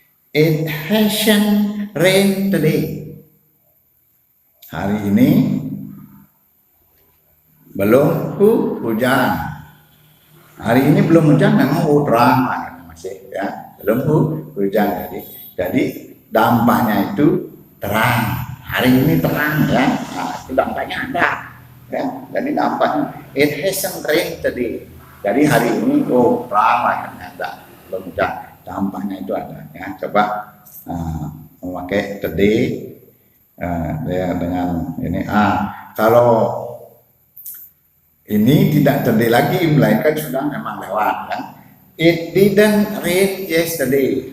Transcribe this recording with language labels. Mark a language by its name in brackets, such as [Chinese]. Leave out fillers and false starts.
[English] It hasn't rained today. Hari ini belum hujan. [Indonesian] Hari ini belum hujan, memang terang masih ya, belum hujan. Jadi dampaknya itu terang. Hari ini terang ya. Nah, itu dampaknya ada. Ya. Jadi dampaknya it hasn't rained today. Jadi hari ini terang ada, belum hujan. Dampaknya itu ada. Ya. Coba memakai today. Dengan ini kalau ini tidak terjadi lagi, melainkan sudah memang lewat ya. [English] It didn't rain yesterday.